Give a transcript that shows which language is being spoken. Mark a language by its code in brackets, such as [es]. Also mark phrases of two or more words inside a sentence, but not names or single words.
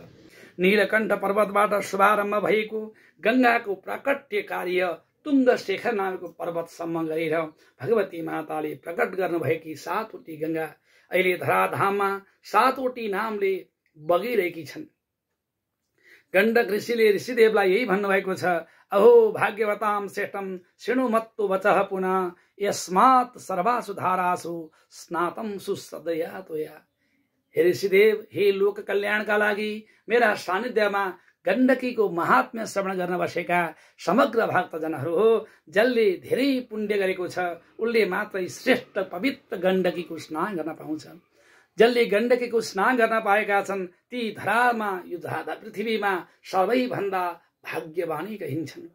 [ne] नीलकण्ठ पर्वतबाट शुभारम्भ भएको गंगाको प्राकट्य कार्य तुङ्गशेखर नामको पर्वतसम्म गरेर भगवती माताले प्रकट गर्नुभएकी 7वटी गंगा अहिले धराधाममा 7वटी नामले बगिरहेकी छन्। गण्डक ऋषिले ऋषिदेवलाई यही भन्नुभएको छ, [sa] अहो भाग्यवतां श्रेष्ठं शृणु मत्तो वचः पुनः यस्मात् सर्वासु धारासु स्नातम सुसदया तोया। [ne] हे ऋषिदेव, हे लोक कल्याणका लागि मेरा सानिध्यमा गण्डकीको महात्म्य श्रवण गर्न बसेका समग्र भक्तजनहरू हो, जसले धेरै पुण्य गरेको छ उसले मात्रै श्रेष्ठ पवित्र गण्डकीको स्नान गर्न पाउँछ। जसले गण्डकीको स्नान गर्न पाएका छन् ती धरामा यो पृथ्वीमा सबैभन्दा भाग्यवानी कहिन्छन्।